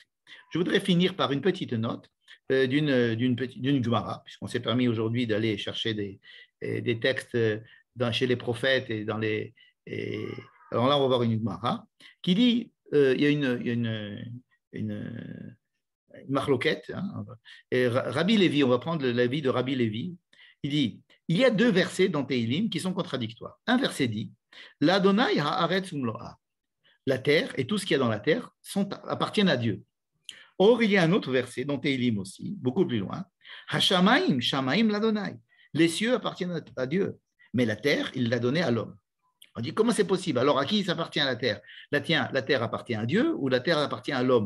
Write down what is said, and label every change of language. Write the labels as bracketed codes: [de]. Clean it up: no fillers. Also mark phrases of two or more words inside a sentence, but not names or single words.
[fr] Je voudrais finir par une petite note d'une Gemara, puisqu'on s'est permis aujourd'hui d'aller chercher des textes chez les prophètes et dans les. Alors là, on va voir une Gemara qui dit il y a une marloquette. Hein, et Rabbi Lévi, on va prendre l'avis de Rabbi Lévi. Il dit il y a deux versets dans Teilim qui sont contradictoires. Un verset dit [he] לה' הארץ ומלואה. [fr] La terre et tout ce qu'il y a dans la terre appartiennent à Dieu. Or, il y a un autre verset dans Teilim aussi, beaucoup plus loin. [he] השמים, שמים לה. [fr] Les cieux appartiennent à Dieu, mais la terre, il l'a donnée à l'homme. On dit comment c'est possible? Alors, à qui s'appartient la terre? La terre appartient à Dieu ou la terre appartient à l'homme?